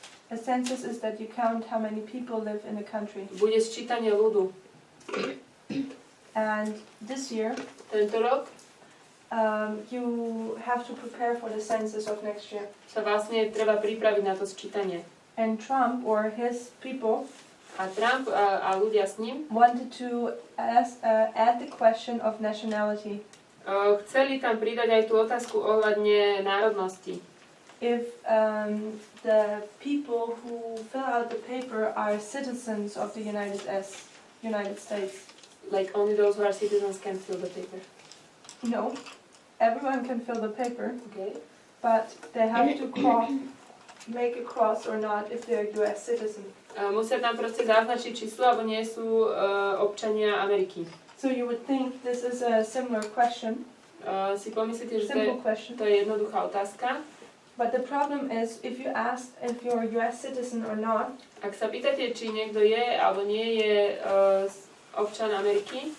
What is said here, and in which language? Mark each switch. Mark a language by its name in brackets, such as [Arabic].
[English] A census is that you count how many people live in a country. [Slovak] bude sčítanie ľudu. [English] And this year, [Slovak] Tento rok [English] you have to prepare for the census of next year. [Slovak] sa vlastne treba pripraviť na to sčítanie. [English] And Trump or his people [Slovak] A Trump a ľudia s ním [English] wanted to add the question of nationality. [Slovak] Chceli tam pridať aj tú otázku ohľadne národnosti. [English] If the people who fill out the paper are citizens of the United States. Like only those who are citizens can fill the paper. No, everyone can fill the paper, Okay. but they have to make a cross or not if they're US citizen. [Slovak] Musia tam proste zaznačiť, či sú alebo nie sú občania Ameriky. [English] So you would think this is a similar question, [Slovak] Si pomyslíte, že [English] simple question. [Slovak] to je jednoduchá otázka. [English] But the problem is, if you ask if you're a US citizen or not, [Slovak] Ak sa pýtate, či niekto je alebo nie je občan Ameriky,